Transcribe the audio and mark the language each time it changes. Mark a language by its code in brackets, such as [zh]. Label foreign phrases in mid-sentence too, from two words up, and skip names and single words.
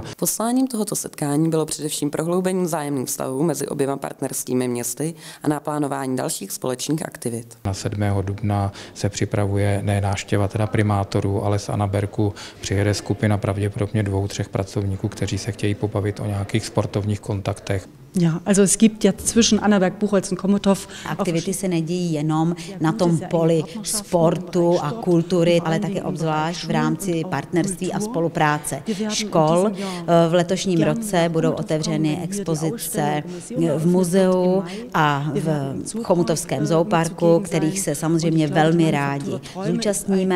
[cs] Posláním tohoto setkání bylo především prohloubení vzájemných vztahů mezi oběma partnerskými městy a naplánování dalších společných aktivit. Na 7. dubna se připravuje ne návštěva teda primátorů, ale z Annabergu přijede skupina pravděpodobně 2-3 pracovníků, kteří se chtějí pobavit o nějakých sportovních kontaktech. [de] Ja, also es gibt ja zwischen Annaberg, Buchholz und Chomutov. [cs] Aktivity se nedějí jenom na tom poli sportu a kultury, ale také obzvlášť v rámci partnerství a spolupráce škol. V letošním roce budou otevřeny expozice v muzeu a v chomutovském zooparku, kterých se samozřejmě velmi rádi zúčastníme.